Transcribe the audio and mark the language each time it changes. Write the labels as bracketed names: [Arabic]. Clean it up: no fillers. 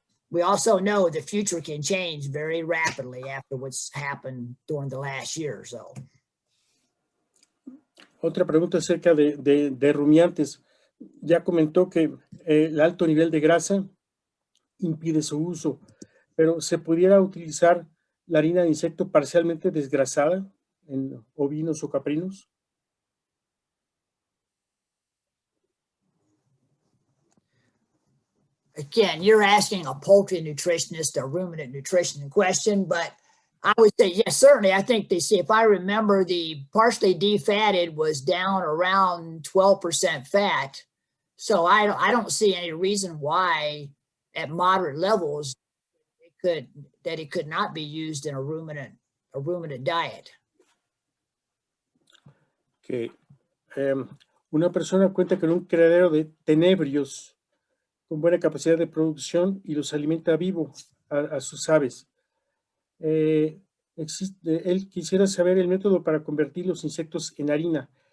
[English] We also know the future can change very rapidly after what's happened during the last year or so. [Spanish] Otra pregunta acerca de rumiantes. Ya comentó que el alto nivel de grasa impide su uso, pero ¿se pudiera utilizar la harina de insecto parcialmente desgrasada en ovinos o caprinos? [English] Again, you're asking a poultry nutritionist or ruminant nutrition question, but I would say, yes, certainly. I think if I remember, the partially defatted was down around 12% fat. So I don't see any reason why at moderate levels it could not be used in a ruminant diet. Okay. [Spanish] Una persona cuenta con un criadero de tenebrios con buena capacidad de producción y los alimenta vivo a sus aves. Él quisiera saber el método para convertir los insectos en harina.